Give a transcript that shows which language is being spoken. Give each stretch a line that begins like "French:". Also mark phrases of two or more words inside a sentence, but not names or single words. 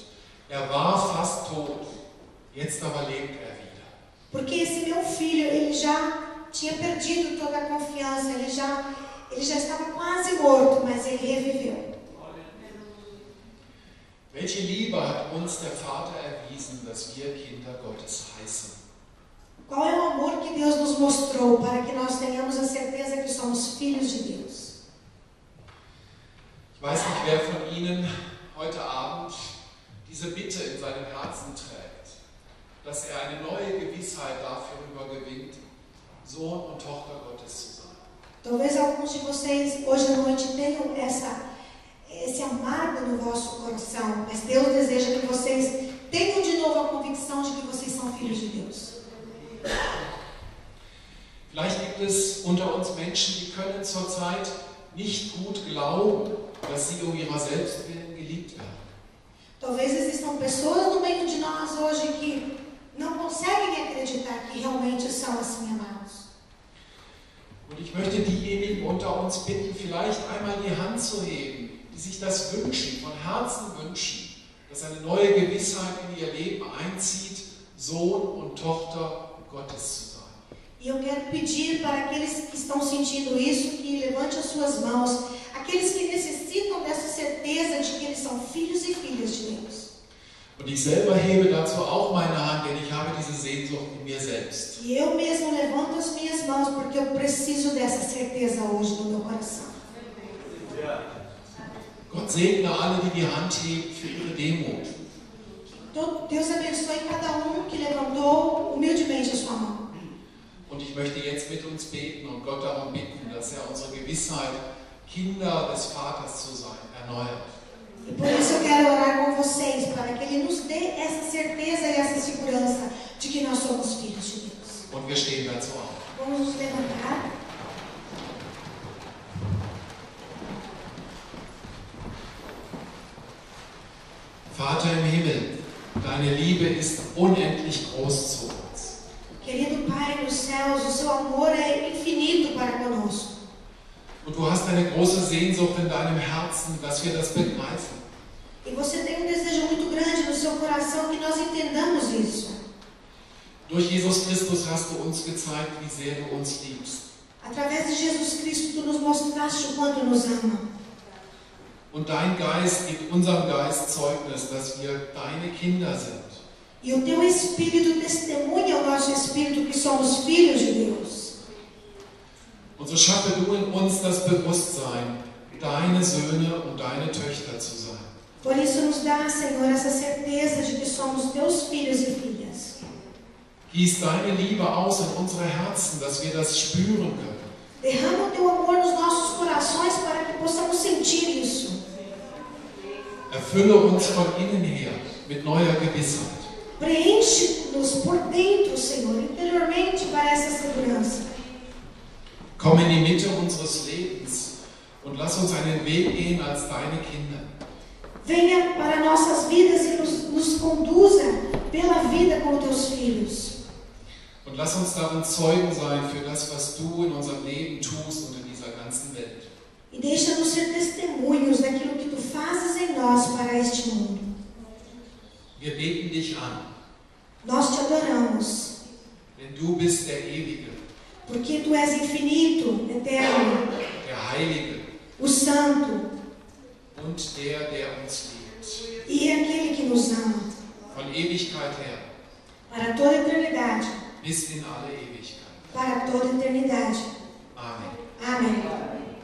German: Er war fast tot, jetzt aber lebt er wieder.
Portuguese: Porque esse meu filho, ele já tinha perdido toda a confiança, ele já estava quase morto, mas ele reviveu.
German: Welche Liebe hat uns der Vater erwiesen, dass wir Kinder Gottes heißen?
Portuguese: Qual é o amor que Deus nos mostrou para que nós tenhamos a certeza que somos filhos de Deus?
German: Ich weiß nicht, wer von Ihnen heute Abend diese Bitte in seinem Herzen trägt, dass er eine neue Gewissheit dafür übergewinnt, Sohn und Tochter Gottes zu sein.
Portuguese: Talvez alguns de vocês hoje à noite tenham esse amargo no vosso coração, mas Deus deseja que vocês tenham de novo a convicção de que vocês são filhos de Deus.
German: Vielleicht gibt es unter uns Menschen, die können zurzeit nicht gut glauben, dass sie um ihrer selbst willen geliebt werden.
Portuguese: Talvez existam pessoas no meio de nós hoje que não conseguem acreditar que realmente são assim amados.
German: Und ich möchte diejenigen unter uns bitten, vielleicht einmal die Hand zu heben, die sich das wünschen, von Herzen wünschen, dass eine neue Gewissheit in ihr Leben einzieht, Sohn und Tochter Gottes zu sein.
Portuguese: E eu quero pedir para aqueles que estão sentindo isso, que levante as suas mãos, aqueles que necessitam dessa certeza de que eles são filhos e filhas de Deus.
German: Und ich selber hebe dazu auch meine Hand, denn ich habe diese Sehnsucht in mir selbst.
Portuguese: E eu mesmo levanto as minhas mãos porque eu preciso dessa certeza hoje no meu coração.
German: Gott segne alle, die die Hand heben, für ihre Demut.
Portuguese: Deus abençoe cada que levantou humildemente a sua mão.
German: Und ich möchte jetzt mit uns beten und Gott darum bitten, dass er unsere Gewissheit, Kinder des Vaters zu sein, erneuert.
Portuguese: E por isso eu quero orar com vocês, para que Ele nos dê essa certeza e essa segurança de que nós somos filhos de Deus.
German: Und wir stehen dazu auf.
Portuguese: Vamos nos levantar.
German: Vater im Himmel, deine Liebe ist unendlich groß zu uns.
Portuguese: Querido Pai dos céus, o seu amor é infinito para conosco.
German: Und du hast eine große Sehnsucht in deinem Herzen, dass wir das begreifen.
Portuguese: E você tem desejo muito grande no seu coração que nós entendamos isso.
German: Durch Jesus Christus hast du uns gezeigt, wie sehr du uns liebst.
Portuguese: Através de Jesus Cristo, tu nos mostraste o quanto nos ama.
German: Und dein Geist gibt unserem Geist Zeugnis, dass wir deine Kinder sind.
Portuguese: E o teu Espírito testemunha ao nosso Espírito que somos filhos de Deus.
German: Und so schaffe du in uns das Bewusstsein, deine Söhne und deine Töchter zu sein.
Portuguese: Por isso nos dá, Senhor, essa certeza de que somos teus filhos e filhas.
German: Gieß deine Liebe aus in unsere Herzen, dass wir das spüren können.
Portuguese: Derrama o teu amor nos nossos corações para que possamos sentir isso.
German: Erfülle uns von innen her mit neuer Gewissheit.
Portuguese: Preenche-nos por dentro, Senhor, interiormente para essa segurança.
German: Komm in die Mitte unseres Lebens und lass uns einen Weg gehen als deine Kinder.
Portuguese: Venha para nossas vidas e nos conduza pela vida como teus filhos.
German: Und lass uns darin Zeugen sein für das, was du in unserem Leben tust und in dieser ganzen Welt.
Portuguese: E deixa-nos ser testemunhos daquilo que tu fazes em nós para este mundo.
German: Wir beten dich an,
Portuguese: Nós te adoramos,
German: denn du bist der Ewige,
Portuguese: porque tu és infinito, eterno,
German: der Heilige
Portuguese: o Santo
German: und der uns liebt.
Portuguese: e aquele que nos ama,
German: Von Ewigkeit her
Portuguese: para toda a eternidade,
German: bis in alle Ewigkeit.
Portuguese: para toda a eternidade.
German: Amen.
Portuguese: Amém.